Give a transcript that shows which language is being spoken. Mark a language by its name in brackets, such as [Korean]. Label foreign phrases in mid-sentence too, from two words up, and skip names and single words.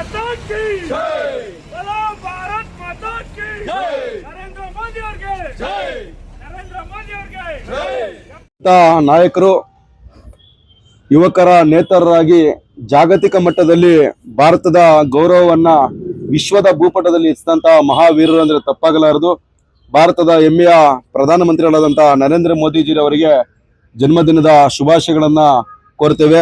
[Hindi] की जय, बोलो भारत माता की जय, नरेंद्र मोदी [Kannada] ಅವರಿಗೆ ಜೈ, ನರೇಂದ್ರ ಮೋದಿ ಅವರಿಗೆ ಜೈ. ನಾಯಕರು ಯುವಕರ ನೇತಾರರಾಗಿ ಜಾಗತಿಕ ಮಟ್ಟದಲ್ಲಿ ಭಾರತದ ಗೌರವವನ್ನ ವಿಶ್ವದ ಭೂಪಟದಲ್ಲಿ ಇರಿಸಿದಂತಹ ಮಹಾವೀರರು ಅಂದ್ರೆ ತಪ್ಪಾಗಲಾರದು. ಭಾರತದ ಹೆಮ್ಮೆಯ ಪ್ರಧಾನಮಂತ್ರಿಗಳಾದಂತಹ ನರೇಂದ್ರ ಮೋದಿಜಿರವರಿಗೆ ಜನ್ಮದಿನದ ಶುಭಾಶಯಗಳನ್ನ ಕೋರ್ತೇವೆ.